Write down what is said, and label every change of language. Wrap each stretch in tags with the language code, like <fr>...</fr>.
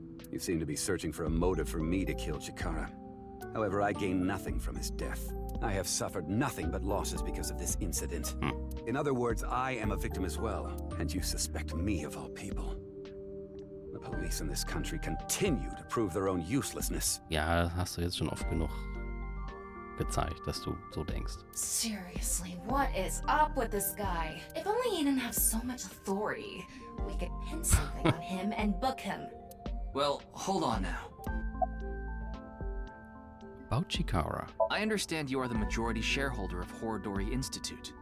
<en>You seem to be searching for a motive for me to kill Chikara. However, I gain nothing from his death. I have suffered nothing but losses because of this incident. In other words, I am a victim as well, and you suspect me of all people. The police in this country continue to prove their own uselessness.</en> <de>Ja, hast du jetzt schon oft genug gezeigt, dass du so denkst.</de> <en>Seriously, what is up with this guy? If only he didn't have so much authority, we could pin something on him and book him. Well, hold on now. About Chikara. I understand you are the majority shareholder of Horodori Institute.</en>